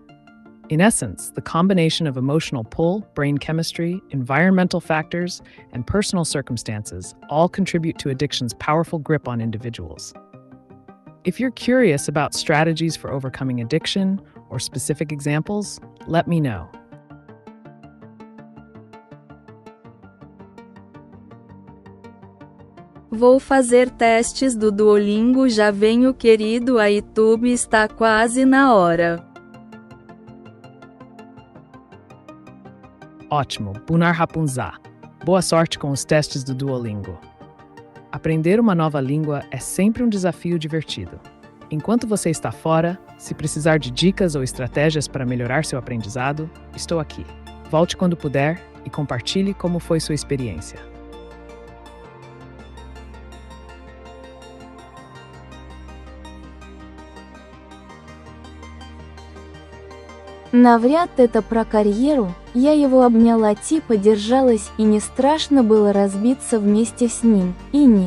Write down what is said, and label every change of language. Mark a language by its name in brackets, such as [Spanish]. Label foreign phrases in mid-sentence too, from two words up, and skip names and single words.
[English] In essence, the combination of emotional pull, brain chemistry, environmental factors, and personal circumstances all contribute to addiction's powerful grip on individuals. If you're curious about strategies for overcoming addiction or specific examples, let me know. [Portuguese] Vou fazer testes do Duolingo, já venho querido, a AiTube está quase na hora. Ótimo, Bunar Rapunzá. Boa sorte com os testes do Duolingo. Aprender uma nova língua é sempre um desafio divertido. Enquanto você está fora, se precisar de dicas ou estratégias para melhorar seu aprendizado, estou aqui. Volte quando puder e compartilhe como foi sua experiência. [Russian] Навряд это про карьеру, я его обняла, типа держалась, и не страшно было разбиться вместе с ним, и не.